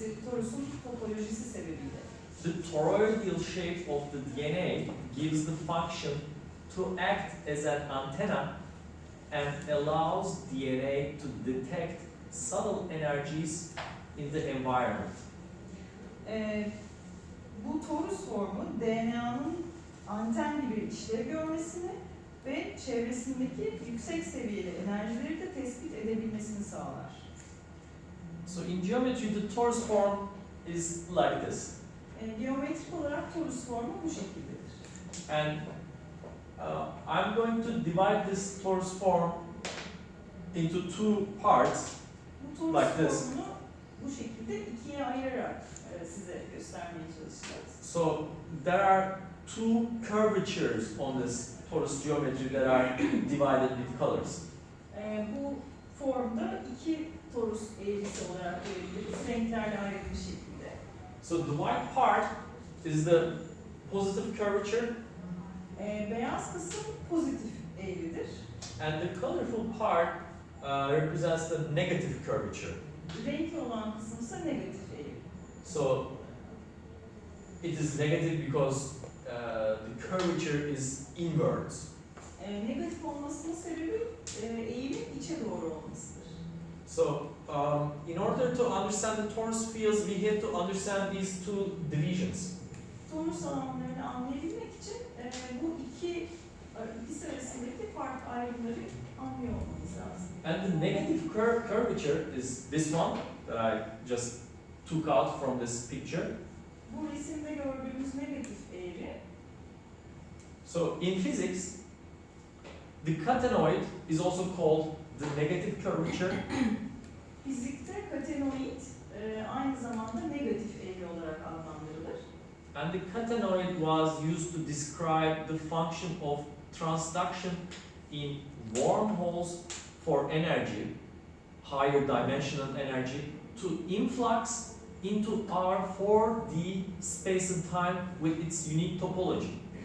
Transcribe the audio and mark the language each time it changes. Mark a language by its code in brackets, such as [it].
[tr] Torus'un topolojisi sebebiyle. [en] The toroidal shape of the DNA gives the function to act as an antenna and allows DNA to detect subtle energies in the environment. [tr] Bu torus formu DNA'nın anten gibi işlev görmesini ve çevresindeki yüksek seviyeli enerjileri de tespit edebilmesini sağlar. [en] So in geometry, the torus form is like this. [tr] Geometrik olarak torus formu bu şekildedir. [en] And I'm going to divide this torus form into two parts. [tr] Bu torus [en] Like this. [tr] formunu bu şekilde ikiye ayırarak size göstermeye çalışacağız. [en] So there are two curvatures on this torus geometry that are divided with colors. [tr] Bu formda iki torus eğrisi olarak görebiliriz, renklerle ayrılmış şekilde. [en] So the white part is the positive curvature, [tr] Beyaz kısım pozitif eğridir. [en] and the colorful part represents the negative curvature. [tr] Renkli olan kısım ise negatif eğri. [en] So it is negative because the curvature is inwards. [tr] Negatif olmasının sebebi eğimin içe doğru olmasıdır. [en] So in order to understand the torus fields, we have to understand these two divisions. [tr] Torus alanlarını anlayabilmek için bu ikisi arasındaki farklı ayrımları anlıyor olmamız lazım. [en] And the negative curvature is this one that I just took out from this picture. [tr] Bu resimde gördüğümüz negatif eğri. [en] So in physics, the catenoid is also called the negative curvature, [tr] Fizikte katenoid aynı zamanda negatif eğri olarak adlandırılır. [en] and the catenoid was used to describe the function of transduction in wormholes for energy, higher dimensional energy, to influx into our 4D space and time with its unique topology.